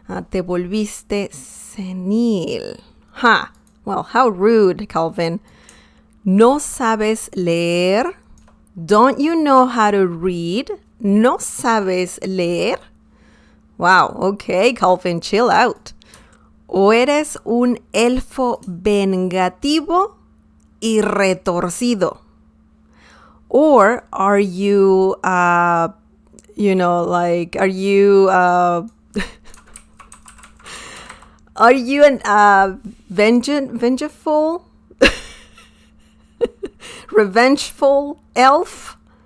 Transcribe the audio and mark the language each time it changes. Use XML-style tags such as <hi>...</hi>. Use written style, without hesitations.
<es>Te volviste senil. Ha!</es> <en>Well, how rude, Calvin.</en> <es>¿No sabes leer?</es> <en>Don't you know how to read?</en> <es>¿No sabes leer?</es> <en>Wow, okay, Calvin, chill out.</en> <es>¿O eres un elfo vengativo y retorcido?</es> <en>Or are you, are you, are you an vengeful, revengeful elf?</en>